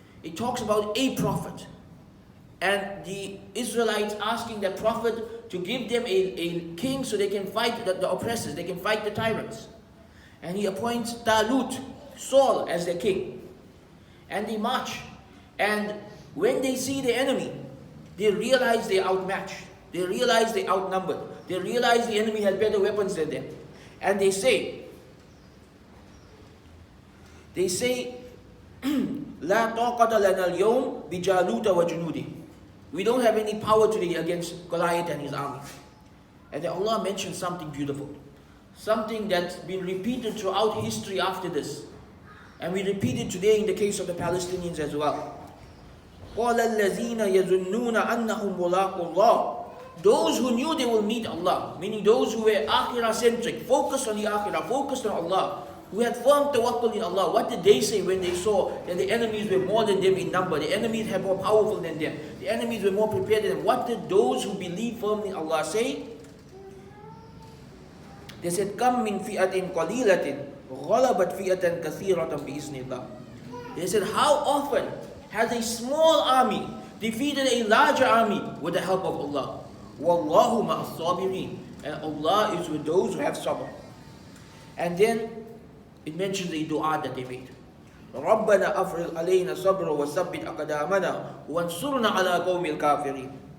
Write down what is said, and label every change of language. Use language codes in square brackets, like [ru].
[en] It talks about a prophet. And the Israelites asking that prophet to give them a king so they can fight the oppressors, they can fight the tyrants. And he appoints Talut, Saul, as their king. And they march. And when they see the enemy, they realize they're outmatched. They realize they're outnumbered. They realize the enemy has better weapons than them. And they say, [ar] لا طاقة لنا اليوم بجالوت وجنوده. [en] We don't have any power today against Goliath and his army. And then Allah mentions something beautiful. Something that's been repeated throughout history after this. And we repeat it today in the case of the Palestinians as well. [ar] قَالَ الَّذِينَ يَظُنُّونَ أَنَّهُمْ مُلَاقُو اللَّهِ. [en] Those who knew they will meet Allah, meaning those who were akhirah-centric, focused on the akhirah, focused on Allah, who had firm tawakkul in Allah. What did they say when they saw that the enemies were more than them in number? The enemies were more powerful than them. The enemies were more prepared than them. What did those who believe firmly in Allah say? They said, [ar] كَمْ مِنْ فِئَةٍ قَلِيلَةٍ غَلَبَتْ فِئَةً كَثِيرَةً بِإِذْنِ اللَّهِ. [en] They said, how often has a small army defeated a larger army with the help of Allah? [ar] وَاللَّهُ مَعَ الصَّابِرِينَ. [en] And Allah is with those who have sabr. And then it mentions a dua that they made. [ar] رَبَّنَا أَفْرِغْ عَلَيْنَا صَبْرًا وَثَبِّتْ أَقْدَامَنَا وَانصُرْنَا عَلَى قَوْمِ الْكَافِرِينَ.